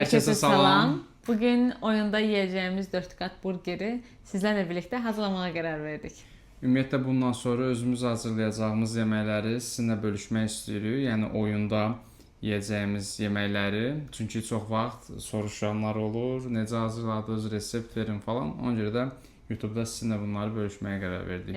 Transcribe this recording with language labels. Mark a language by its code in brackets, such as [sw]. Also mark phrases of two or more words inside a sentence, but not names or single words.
[tr] Herkese salam. Bugün oyunda yiyeceğimiz 4 kat burgeri sizlerle birlikte hazırlamaya karar verdik. [az] Ümumiyyətlə bundan sonra özümüz hazırlayacağımız yeməkləri sizinlə bölüşmək istəyirik. Yəni oyunda yeyəcəyimiz yeməkləri. Çünki çox vaxt soruşanlar olur, necə hazırladınız, resept verin falan. Ona görə də YouTube-da sizinlə bunları bölüşməyə qərar verdik.